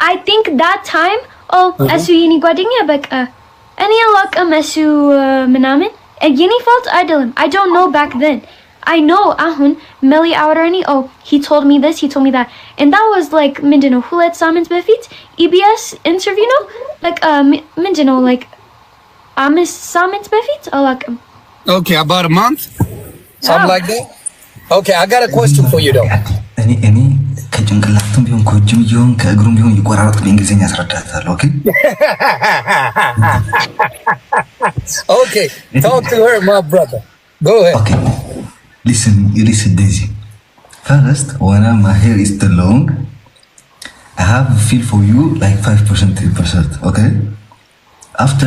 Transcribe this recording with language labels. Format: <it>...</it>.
<en>I think that time,</en> <am>እሱ የኔ ጓደኛ በቃ</am> <en>any luck</en> <am>ምናምን የኔ fault አይደለም.</am> <en>I don't know back then. I know አሁን Melly አውራኒ he told me this, he told me that, and that was like</en> <am>ምንድነው ሁለት ሳምንት በፊት</am> <en>EBS interview ነው like ምንድነው like</en> <am>አምስት ሳምንት በፊት አላውቅም.</am> <en>Okay, about a month, something like that. Okay, I got a question for you though.</en> <am>እኔ ከጭንቅላቱም ቢሆን ከእጅም ቢሆን ከእግሩም ቢሆን ይቆራረጥ በእንግሊዝኛ ያስረዳታለሁ.</am> <en>Okay, talk to her, my brother. Go ahead. Okay. Listen, Daisy. First, when my hair is too long, I have a feel for you like 5%, 3%, okay? After</en>